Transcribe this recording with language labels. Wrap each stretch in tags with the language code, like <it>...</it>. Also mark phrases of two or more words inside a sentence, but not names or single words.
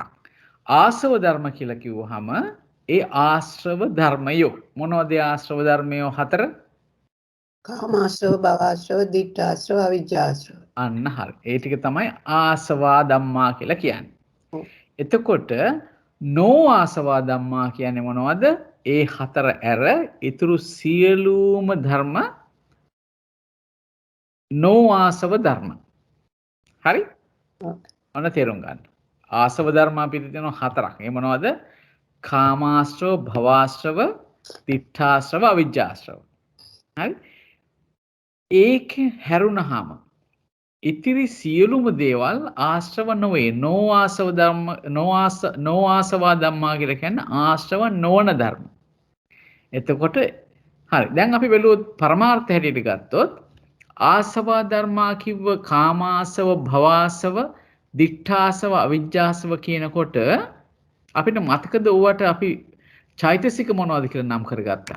<si>ආසව ධර්ම කියලා කිව්වහම ඒ ආශ්‍රව ධර්මයෝ මොනවද ආශ්‍රව ධර්මයෝ හතර? කාමාශ්‍රව, භවආශ්‍රව, ditthාශ්‍රව, අවිජ්ජාශ්‍රව. අන්න හරි. ඒ ටික තමයි</si> <pi>ආසවා ධම්මා</pi> <si>කියලා කියන්නේ. එතකොට</si> <pi>නෝ ආසවා ධම්මා</pi> <si>කියන්නේ මොනවද? ඒ හතර ඇර ඊතුරු සියලුම ධර්ම නෝ ආසව ධර්ම. හරි? ඔන්න තේරුම් ගන්න. ආසව ධර්ම අපිට තියෙනවා හතරක්. ඒ මොනවද? කාමාශ්‍රව, භවආශ්‍රව, ditthාශ්‍රව, අවිජ්ජාශ්‍රව. හරි? ඒක හැරුණාම ඉතිරි සියලුම දේවල් ආශ්‍රව නොවේ. නෝ ආසව ධර්ම</si> <pi>නෝ ආසවා ධම්මා</pi> <si>කියලා කියන්නේ ආශ්‍රව නොවන ධර්ම. එතකොට හරි. දැන් අපි බැලුවොත් පරමාර්ථ හැටියට ගත්තොත් ආසවා ධර්මා කිව්ව කාමාසව, භවආසව, ditthාසව, අවිජ්ජාසව කියනකොට අපිට මතකද ඕවට අපි චෛතසික මොනවද කියලා නම් කරගත්තා.</si>